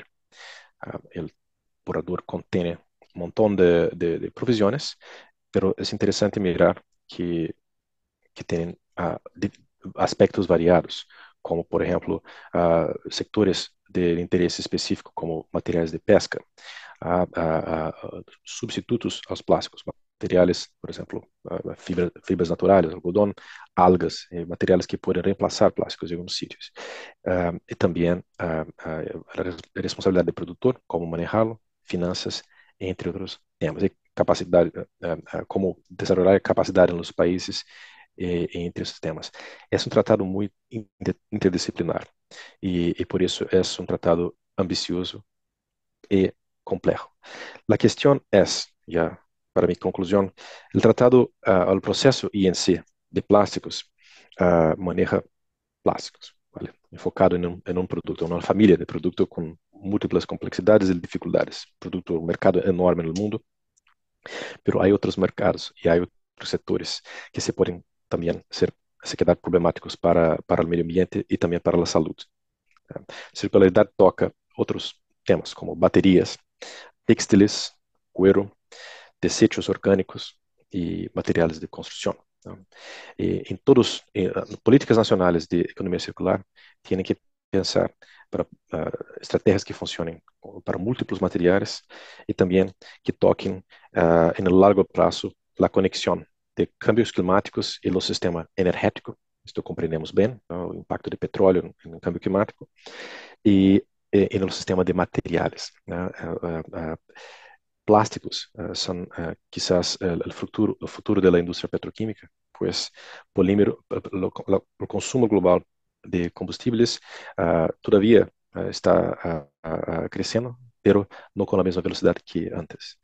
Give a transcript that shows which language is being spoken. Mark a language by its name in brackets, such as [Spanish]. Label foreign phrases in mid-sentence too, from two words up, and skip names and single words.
[Spanish] El borrador contiene un montón de provisiones, pero es interesante mirar que tienen aspectos variados, como por ejemplo sectores de interés específico como materiales de pesca, substitutos a los plásticos, materiales, por ejemplo, fibras naturales, algodón, algas, materiales que pueden reemplazar plásticos en algunos sitios. Y también la responsabilidad del productor, cómo manejarlo, finanzas, entre otros temas. Y capacidad, cómo desarrollar capacidad en los países entre [Portuguese] esses temas. É um tratado muito interdisciplinar e por isso é um tratado ambicioso e complejo. A questão é, já para mi conclusão, o tratado, o processo INC de plásticos maneja plásticos, ¿vale? Enfocado em um produto, uma família de produto com múltiplas complexidades e dificuldades. Produto, um mercado enorme no mundo, pero há outros mercados e há outros setores que se podem também se quedar problemáticos para o meio ambiente e também para a saúde. Circularidade toca outros temas como baterias, [Spanish] textiles, cuero, desechos [Portuguese] orgânicos e materiais de construção. Em todas políticas nacionais de economia circular, têm que pensar para estratégias que funcionem para múltiplos materiais e também que toquem em largo prazo a conexão de cambios climáticos e o sistema energético. Isto compreendemos bem, o impacto de petróleo no câmbio climático e no sistema de materiais, [Spanish] plásticos son quizás el futuro de la industria petroquímica, pues polímero, el consumo global de combustibles todavía está creciendo, pero no con la misma velocidad que antes.